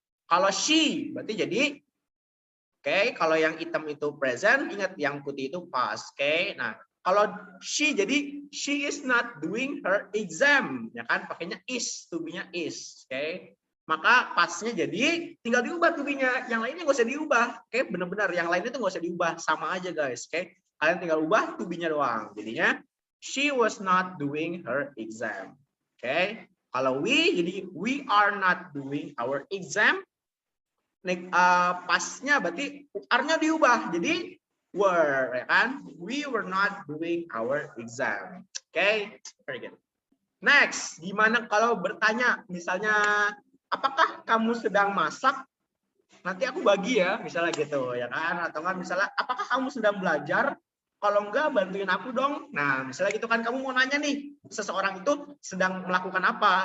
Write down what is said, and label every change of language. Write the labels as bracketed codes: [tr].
[id] Kalau she, berarti jadi kalau yang hitam itu present, ingat yang putih itu past. Nah, kalau [en] she jadi she is not doing her exam, [id] ya kan? Pakainya is, to be-nya is. Maka pasnya jadi tinggal diubah to be-nya, yang lainnya nggak usah diubah. Benar-benar yang lainnya itu nggak usah diubah, sama aja guys. Kalian tinggal ubah to be-nya doang. Jadinya [en] she was not doing her exam. Kalau we jadi we are not doing our exam. [id] Pasnya berarti are-nya diubah jadi were, ya kan? [en] We were not doing our exam. Very good. [id] Next, gimana kalau bertanya, misalnya apakah kamu sedang masak? Nanti aku bagi ya, misalnya gitu, ya kan? Atau kan misalnya, apakah kamu sedang belajar? Kalau enggak, bantuin aku dong. Nah, misalnya gitu kan, kamu mau nanya nih, seseorang itu sedang melakukan apa?